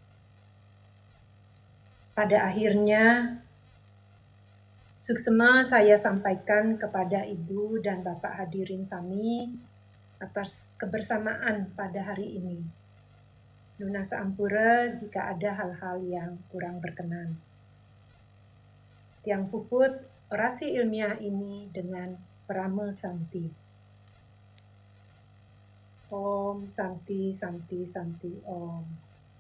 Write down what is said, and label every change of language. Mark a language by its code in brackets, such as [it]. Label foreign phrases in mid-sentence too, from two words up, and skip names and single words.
[id] Pada akhirnya, suksma saya sampaikan kepada Ibu dan Bapak hadirin sami atas kebersamaan pada hari ini. [ban] Nuna Saampura [id] jika ada hal-hal yang kurang berkenan. [ban] Tiang puput [id] orasi ilmiah ini dengan Prama Santi. [sa] Om Santi Santi Santi Om.